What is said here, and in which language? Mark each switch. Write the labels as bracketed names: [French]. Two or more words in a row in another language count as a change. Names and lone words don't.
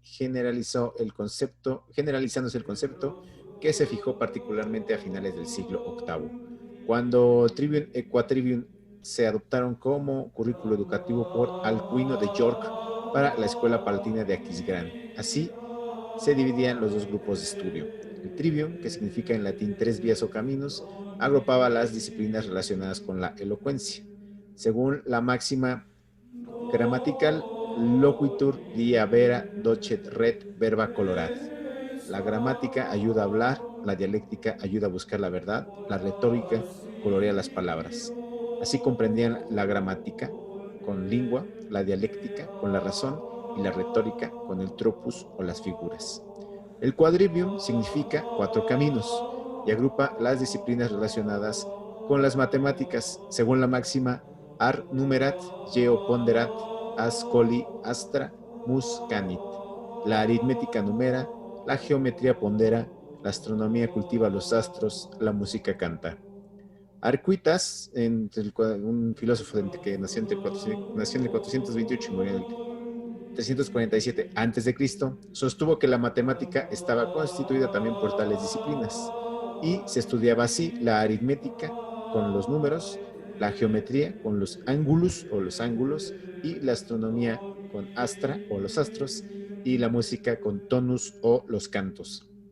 [Spanish] generalizándose el concepto que se fijó particularmente a finales del siglo VIII, cuando Trivium e Quadrivium se adoptaron como currículo educativo por Alcuino de York para la Escuela Palatina de Aquisgrán. Así se dividían los dos grupos de estudio. El trivium, que significa en latín 3 vías o caminos, agrupaba las disciplinas relacionadas con la elocuencia. Según la máxima gramatical, [Latin] loquitur dia vera docet ret verba colorat. [Spanish] La gramática ayuda a hablar, la dialéctica ayuda a buscar la verdad, la retórica colorea las palabras. Así comprendían la gramática con lengua, la dialéctica con la razón y la retórica con el tropus o las figuras. El quadrivium significa 4 caminos y agrupa las disciplinas relacionadas con las matemáticas, según la máxima [Latin] ar numerat, geo ponderat, as coli astra, mus canit. [Spanish] La aritmética numera, la geometría pondera, la astronomía cultiva los astros, la música canta. Arcuitas, un filósofo que nació en el 428 y murió en el 347 a.C., sostuvo que la matemática estaba constituida también por tales disciplinas, y se estudiaba así la aritmética con los números, la geometría con los ángulos o los ángulos, y la astronomía con astra o los astros, y la música con tonus o los cantos.